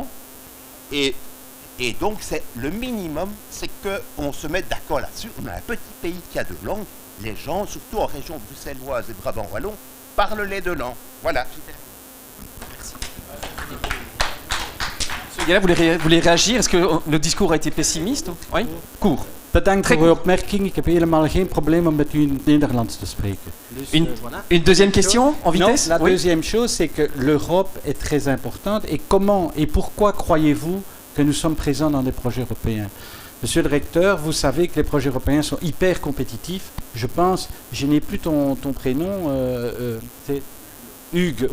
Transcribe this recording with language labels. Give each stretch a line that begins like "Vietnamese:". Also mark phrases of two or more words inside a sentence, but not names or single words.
French: Et donc, c'est le minimum, c'est qu'on se mette d'accord là-dessus. On a un petit pays qui a 2 langues. Les gens, surtout en région bruxelloise et Brabant-Wallon, parlent les 2 langues. Voilà. Merci. Monsieur Gala, vous voulez réagir? Est-ce que le discours a été pessimiste? Oui? Court.
Dutch: Bedankt voor uw opmerking. Ik heb helemaal geen probleem om met u in het Nederlands te spreken. Dus,
French: une deuxième question en vitesse? Non, la deuxième chose, c'est que l'Europe est très importante. Et comment et pourquoi croyez-vous que nous sommes présents dans des projets européens? Monsieur le recteur, vous savez que les projets européens sont hyper compétitifs. Je pense, je n'ai plus ton prénom, c'est Hugues.